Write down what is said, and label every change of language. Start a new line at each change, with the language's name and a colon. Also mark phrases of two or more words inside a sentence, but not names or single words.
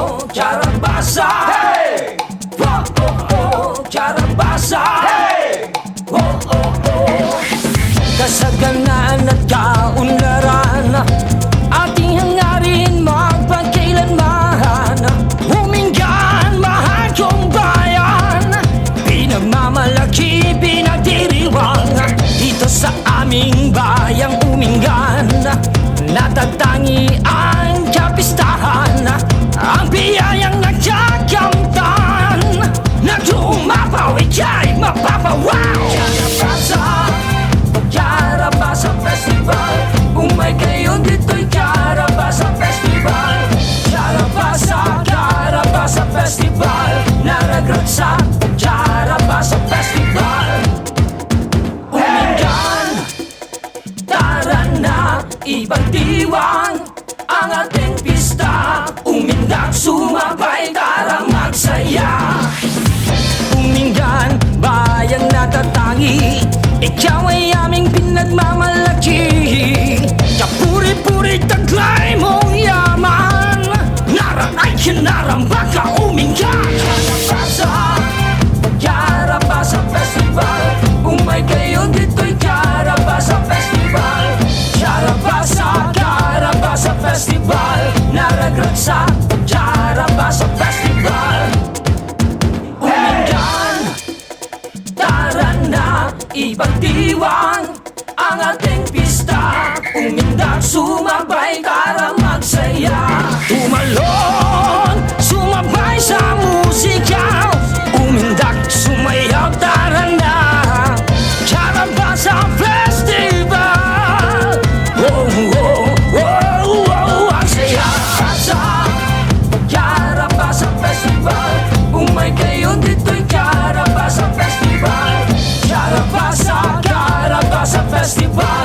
Filipino: KARABASA, hey! Oh, oh, oh, KARABASA, hey! Oh, oh, oh. Kasaganaan at kaunlaran, ating hangarin magpagkailanman. Humingan, mahal kong bayan, pinagmamalaki, pinagdiriwang. Dito sa aming bayang Umingan, natatangi ang kapistahan, ang biyayang nagkakamtan. Nag-uumapaw, ika'y mapapawaw. KARABASA, KARABASA Festival.
Iloko: Umay kayo dito'y KARABASA Festival. KARABASA, KARABASA Festival. Naragrat sa KARABASA Festival.
Filipino: Umingan, tara na, ipagdiwang ang ating pista. Umindak, sumabay, tara magsaya. Umingan, bayang natatangi, ikaw ay aming pinagmamalaki. Kapuri-puri, taglay mong yaman, naran ay kinaramba ka, Umingan. KARABASA, KARABASA Festival.
Iloko: Umay kayo dito'y KARABASA Festival. KARABASA, KARABASA Festival. Naragrat sa KARABASA Festival.
Filipino: Umingan, tara na, ipagdiwang ang ating pista. Umindak, sumabay, tara magsaya. Tumalon, sumabay sa musika. Umindak, sumayaw, tara na. KARABASA Festival. Oh, oh, oh, oh, ang saya. KARABASA Festival.
Iloko: Umay kayo dito'y KARABASA Festival. KARABASA, KARABASA Festival.